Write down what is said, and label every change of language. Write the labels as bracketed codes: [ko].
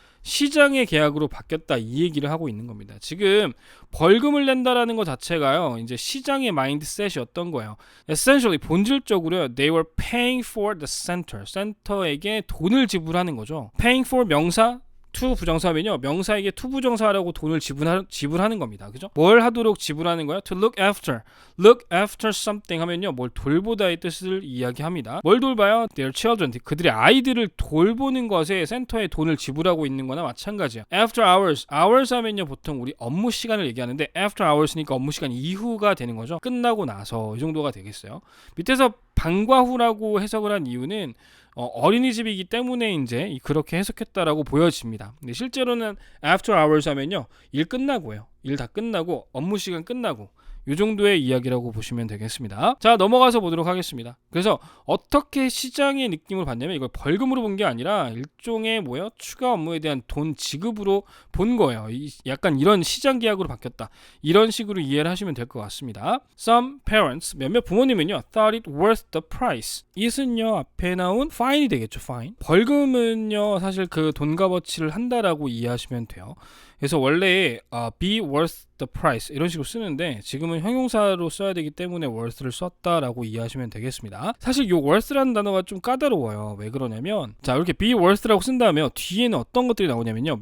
[ko] 시장의 계약으로 바뀌었다 이 얘기를 하고 있는 겁니다. 지금 벌금을 낸다라는 것 자체가요 이제 시장의 마인드셋이었던 거예요. [en] Essentially [ko] 본질적으로요 [en] they were paying for the center. [ko] 센터에게 돈을 지불하는 거죠. [en] Paying for [ko] 명사, to 부정사면요 명사에게 to 부정사라고 돈을 지불하는 겁니다. 그죠? 뭘 하도록 지불하는 거야? [en] To look after something [ko] 하면요 뭘 돌보다의 뜻을 이야기합니다. 뭘 돌봐요? [en] Their children, [ko] 그들의 아이들을 돌보는 것에 센터에 돈을 지불하고 있는 거나 마찬가지예요. After hours 하면요 보통 우리 업무 시간을 얘기하는데 after hours니까 업무 시간 이후가 되는 거죠. 끝나고 나서 이 정도가 되겠어요. 밑에서 방과 후라고 해석을 한 이유는 어린이집이기 때문에 이제 그렇게 해석했다라고 보여집니다. 근데 실제로는 after hours 하면요 일 끝나고요. 일 다 끝나고 업무 시간 끝나고 이 정도의 이야기라고 보시면 되겠습니다. 자, 넘어가서 보도록 하겠습니다. 그래서 어떻게 시장의 느낌을 받냐면 이걸 벌금으로 본 게 아니라 일종의 추가 업무에 대한 돈 지급으로 본 거예요. 약간 이런 시장 계약으로 바뀌었다. 이런 식으로 이해를 하시면 될 것 같습니다. [en] Some parents, [ko] 몇몇 부모님은요 [en] thought it worth the price. [ko] it은요 앞에 나온 fine이 되겠죠. [en] fine. [ko] 벌금은요 사실 그 돈 값어치를 한다라고 이해하시면 돼요. 그래서 원래 be worth [en] the price [ko] 이런 식으로 쓰는데 지금은 형용사로 써야 되기 때문에 worth를 썼다라고 이해하시면 되겠습니다. 사실 이 worth라는 단어가 좀 까다로워요. 왜 그러냐면 자 이렇게 be worth라고 쓴 다음에 뒤에는 어떤 것들이 나오냐면요.